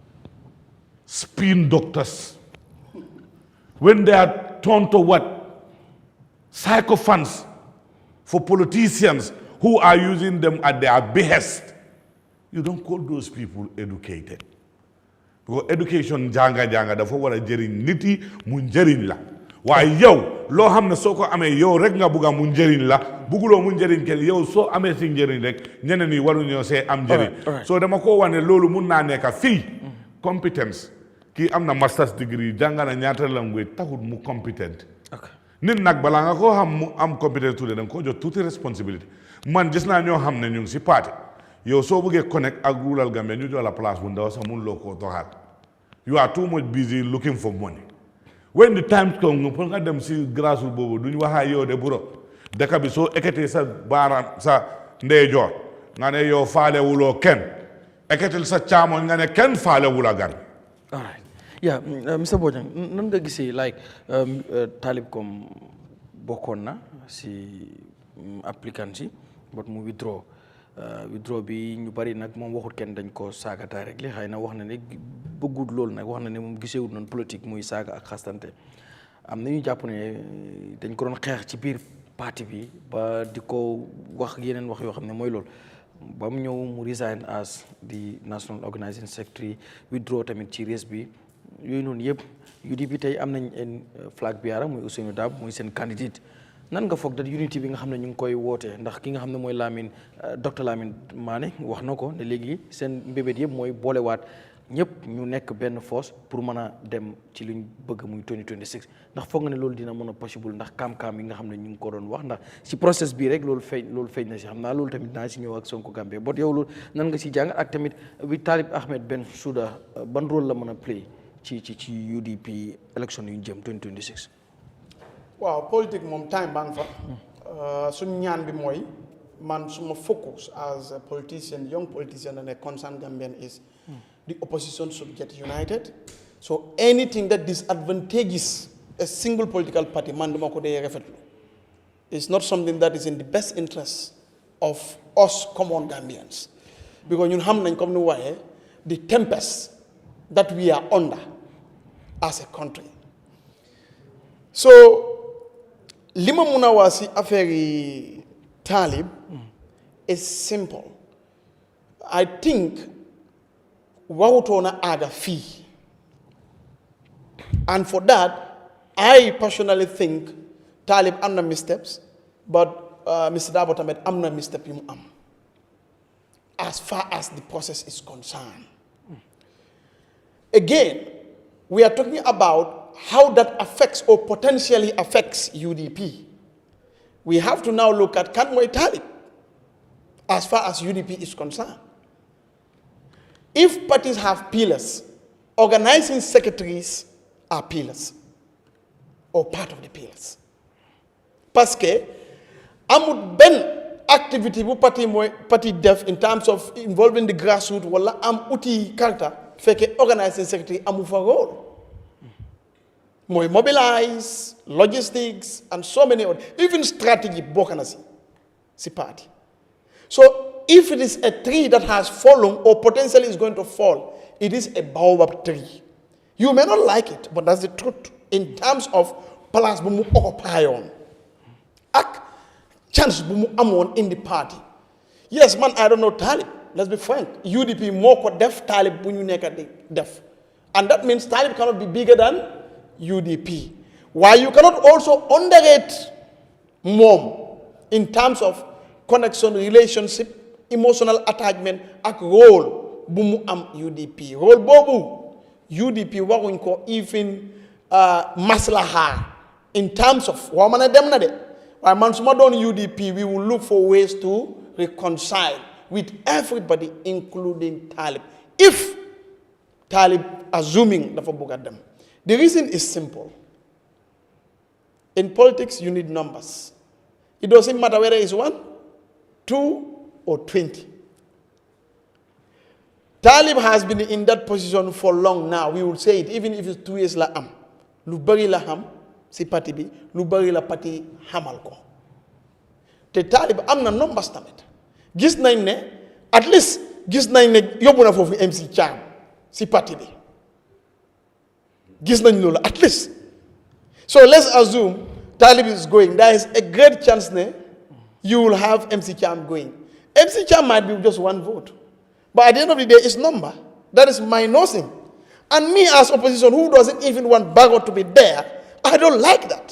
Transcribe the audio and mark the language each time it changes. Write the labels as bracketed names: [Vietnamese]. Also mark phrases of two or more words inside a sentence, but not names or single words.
[English] Spin doctors. When they are turned to what? Sycophants for politicians who are using them at their behest. You don't call those people educated. Because education [Wolof] janga dafa wara jëriñ nit yi mu njëriñ la waaye yow loo xam ne soo ko amee yow rek nga bugga mu njëriñ la bugguloo mu njëriñ kenn yow soo amee si njëriñ rek ñeneen ñi waruñoo see am njëriñ soo dama ko wane loolu mun naa nekk fii competence kii am na [English] master's degree [Wolof] jànga na ñaata language taxut mu competent nit nag balaa nga koo xam mu am competence tuuti da nga koo jot tuuti responsibility man gis naa ñoo xam ne ñu ngi si parti yow soo bëggee connect ak rural Gambia ñu jox la place bu ndaw sax mun loo koo doxaat [English] you are too much busy looking for money when the time comes [Wolof] pour nga dem si grassroots boobu duñ waxaa yow de buro dëkk bi soo ekkatee sa baaraam sa ndeyjoor nga ne yow faale wuloo kenn ekkatil sa caamoñ nga ne kenn faale wula gan. [English] All right. Yeah, Mr. [Wolof] Bojang, nan nga gisee like Talib comme bokkoon na si applicant si but mu withdraw bi ñu bari nag moom waxut kenn dañ ko saagataay rek li xëy na wax na ne bëggut loolu nag wax na ne moom gisewut noonu politique muy saaga ak xastante am na ñu jàpp ne dañ ko doon xeex ci biir parti bi ba di ko wax yeneen wax yoo xam ne mooy loolu ba mu ñëw mu [English] resign as the national organizing secretary [Wolof] withdraw tamit ci race bi yooyu noonu yëpp UDP tey am nañ [English] flag bearer [Wolof] muy Ousseynou Dab muy seen candidate nan nga foog dat unity bi nga xam ne ñu ngi koy wootee ndax ki nga xam ne mooy Lamine docteur Lamine Mané wax na ko ne léegi seen mbébét yëpp mooy boolewaat ñëpp ñu nekk benn force pour mën a dem ci luñ bëgg muy 2026 ndax foog nga ne loolu dina mën a possible ndax kaam-kaam yi nga xam ne ñu ngi ko doon wax ndax si process bii rek loolu feeñ na si xam naa loolu tamit naa si ñëw ak Sonko Gambie bot yow loolu nan nga si jàng ak tamit bi Talib Ahmed Bensouda ban rôle la mën a play ci UDP élection yu ñu jëm 2026. waaw politique moom time baa ngi fa suñ ñaan bi mooy man suma [English] focus as a politician young politician and a concerned Gambian is the opposition should get united so anything that disadvantages a single political party [Wolof] man duma ko dee rafetlu [English] it's not something that is in the best interest of us common Gambians because [Wolof] ñun xam nañ comme ni waxee [English] the tempest that we are under as a country so [Wolof] lima mun a wax si affaire yi [English] Talib is simple I think [Wolof] warutoon a aaga fii [English] and for that I personally think Talib [Wolof] am na [English] missteps but Mr. Darboe [Wolof] tamit am na [English] misstep [Wolof] yu mu am [English] as far as the process is concerned again we are talking about how that affects or potentially affects UDP. We have to now look at [Wolof] kan mooy [English] Talib as far as UDP is concerned. If parties have pillars, organizing secretaries are pillars or part of the pillars. [Wolof] Parce que amul benn activity bu parti def [English] in terms of involving the grassroots [Wolof] wala am outil karta fekke [English] organizing secretary [Wolof] amu fa role. [English] More mobilize, logistics, and so many other, even strategy, [Wolof] bokana si [English] party. So if it is a tree that has fallen or potentially is going to fall, it is a baobab tree. You may not like it, but that's the truth in terms of balance bumu occupy on. [Wolof] Ak chance bumu amon [English] in the party. Yes, man, I don't know Talib. Let's be frank. [Wolof] UDP more ko def Talib bunyu neka def. [English] And that means Talib cannot be bigger than UDP. Why you cannot also underrate mom in terms of connection, relationship, emotional attachment, ak role [Wolof] bumu am [English] UDP. [Wolof] Role bobu UDP waruñ ko even maslaha [English] in terms of [Wolof] wamana dem na de. [English] Why [Wolof] man suma don [English] UDP we will look for ways to reconcile with everybody including Talib. If Talib assuming [Wolof] dafa bëgg dem. [English] The reason is simple. In politics, you need numbers. It doesn't matter whether it's 1, 2, or 20. Talib has been in that position for long now. We will say it, even if it's 2 years [Wolof] la am. Lu bari la ham si parti bi, lu bari la parti hamal ko. Te Talib am na numbers tamit. Gis nañ ne, [English] at least [Wolof] gis nañ ne yóbbu na foofu MC Cham si parti bi. Gis nañ loolu [English] at least. So let's assume Talib is going. There is a great chance ne you will have MC Cham going. MC Cham might be just 1 vote. But at the end of the day, it's number. That is minusing. And me as opposition, who doesn't even want Bago to be there, I don't like that.